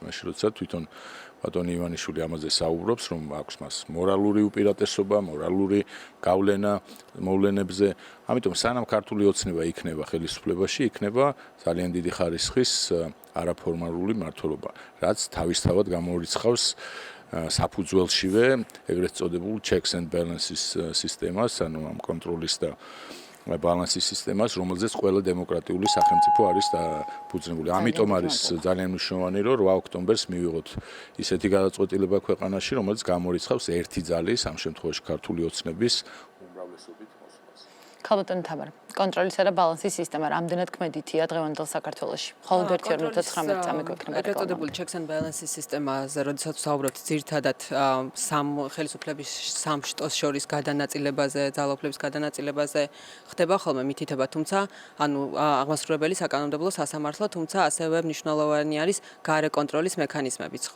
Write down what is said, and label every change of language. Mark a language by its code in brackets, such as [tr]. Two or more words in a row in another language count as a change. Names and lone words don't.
[ka] მაშინ როცა თვითონ ბატონი ივანიშვილი ამაზე საუბრობს, რომ აქვს მას მორალური უპირატესობა, მორალური გავლენა მოვლენებზე, ამიტომ სანამ ქართული ოცნება იქნება ხელისუფლებაში, იქნება ძალიან დიდი ხარისხის არაფორმალური მმართველობა, რაც თავისთავად გამორიცხავს საფუძველშივე ეგრეთ წოდებულ [en] checks and balances [ka] სისტემას, ანუ ამ კონტროლის და ბალანსის სისტემას, რომელზეც ყველა დემოკრატიული სახელმწიფო არის დაფუძნებული. ამიტომ არის ძალიან მნიშვნელოვანი, რომ 8 ოქტომბერს მივიღოთ ისეთი გადაწყვეტილება ქვეყანაში, რომელიც გამორიცხავს ერთი ძალის, ამ შემთხვევაში ქართული ოცნების უმრავლესობით მოსვლას. ქალბატონი თამარ, კონტროლისა და ბალანსის სისტემა რამდენად ქმედითია დღევანდელ საქართველოში? მხოლოდ 1-2-19 წამი გვექნება ეგრეთ წოდებული [en] checks and balances [ka] სისტემაზე, როდესაც ვსაუბრობთ ძირითადად სამ ხელისუფლების სამ შტოს შორის გადანაწილებაზე, ძალაუფლების გადანაწილებაზე ხდება ხოლმე მითითება, თუმცა ანუ აღმასრულებელი საკანონმდებლო სასამართლო, თუმცა ასევე მნიშვნელოვანი არის გარე კონტროლის მექანიზმებიც, ხო?